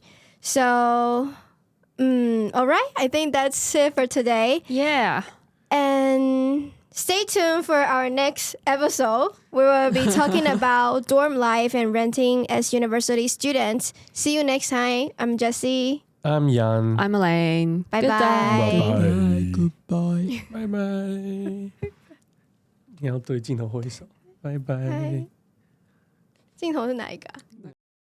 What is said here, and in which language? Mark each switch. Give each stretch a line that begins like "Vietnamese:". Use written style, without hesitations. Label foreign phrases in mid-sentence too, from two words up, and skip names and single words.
English: So, all right. I think that's it for today. Yeah. And stay tuned for our next episode. We will be talking about dorm life and renting as university students. See you next time. I'm Jessie. I'm Jan. I'm Elaine. Bye-bye. Bye-bye. Goodbye. Bye-bye.
Chinese: 你要对镜头挥手。拜拜。镜头是哪一个啊？